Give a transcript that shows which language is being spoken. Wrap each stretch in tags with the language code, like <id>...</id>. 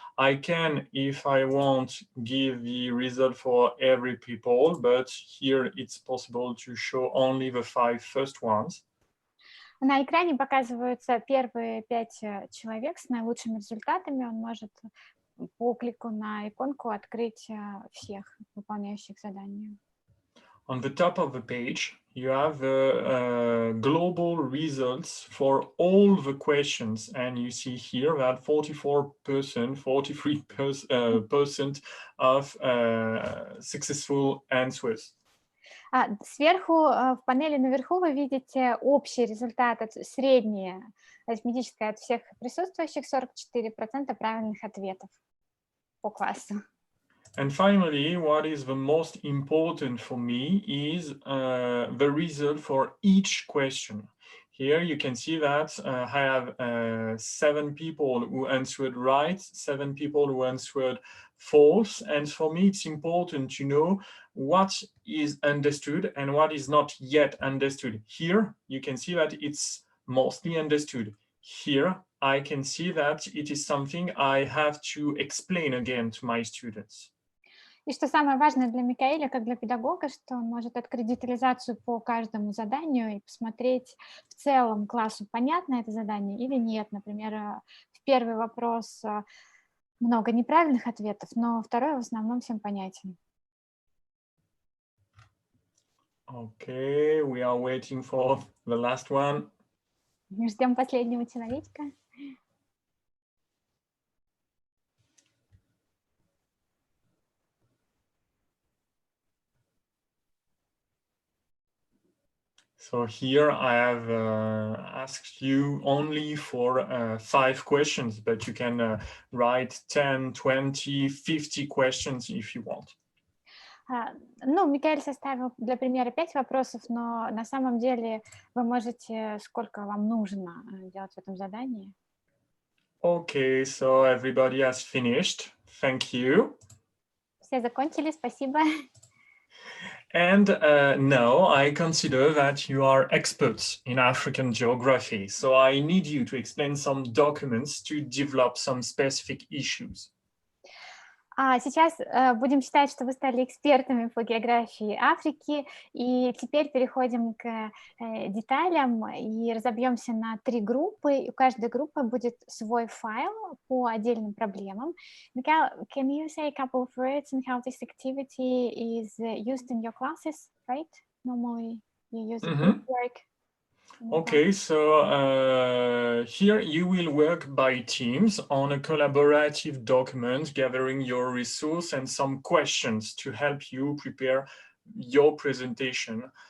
<en>I can, if I want, give the result for every people, but here it's possible to show only the 5 first ones.</en> <ru>На экране показываются первые 5 человек с наилучшими результатами. Он может по клику на иконку открыть всех выполняющих задание.</ru> <en>On the top of the page, you have the global results for all the questions, and you see here that 43% of successful answers.</en> <ru>Сверху в панели наверху вы видите общий результат, среднее арифметическое от всех присутствующих, 44% правильных ответов по классу.</ru> <en>And finally, what is the most important for me is the result for each question. Here you can see that I have 7 people who answered right, 7 people who answered false. And for me, it's important to know what is understood and what is not yet understood. Here, you can see that it's mostly understood. Here, I can see that it is something I have to explain again to my students.</en> <ru>И что самое важное для Микаэля, как для педагога, что он может открыть детализацию по каждому заданию и посмотреть в целом классу, понятно это задание или нет. Например, в первый вопрос много неправильных ответов, но второй в основном всем понятен.</ru> <en>Okay, we are waiting for the last one.</en> <ru>Мы ждем последнего человечка.</ru> <en>So here I have asked you only for 5 questions, but you can write 10, 20, 50 questions if you want.</en> <ru>Ну, Микаэль составил для примера 5 вопросов, но на самом деле вы можете, сколько вам нужно делать в этом задании.</ru> <en>Okay, so everybody has finished. Thank you.</en> <ru>Все закончили, спасибо.</ru> <en>And now I consider that you are experts in African geography. So I need you to explain some documents to develop some specific issues.</en> <ru>Сейчас будем считать, что вы стали экспертами по географии Африки, и теперь переходим к деталям и разобьемся на 3 группы. И у каждой группы будет свой файл по отдельным проблемам.</ru> <en>Mikael, can you say a couple of words on how this activity is used in your classes, right? Normally you use group work. Okay, so here you will work by teams on a collaborative document, gathering your resource and some questions to help you prepare your presentation.</en>